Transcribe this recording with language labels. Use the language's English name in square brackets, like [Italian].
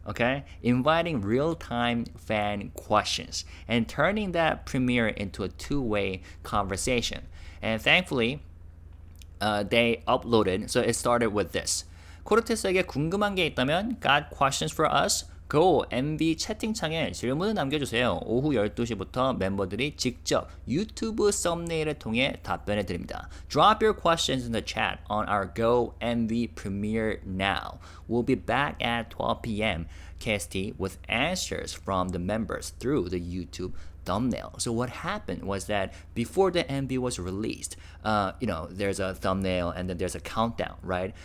[English] Okay, inviting real-time fan questions and turning that premiere into a two-way conversation. And thankfully, they uploaded. So it started with this. [Korean] 코르티스에게 궁금한 게 있다면 [English] got questions for us? [Korean] Go MV 채팅창에 질문을 남겨주세요. 오후 12시부터 멤버들이 직접 유튜브 썸네일을 통해 답변해 드립니다. [English] Drop your questions in the chat on our Go MV premiere now. We'll be back at 12 p.m. KST with answers from the members through the YouTube thumbnail. So what happened was that before the MV was released, there's a thumbnail and then there's a countdown, right?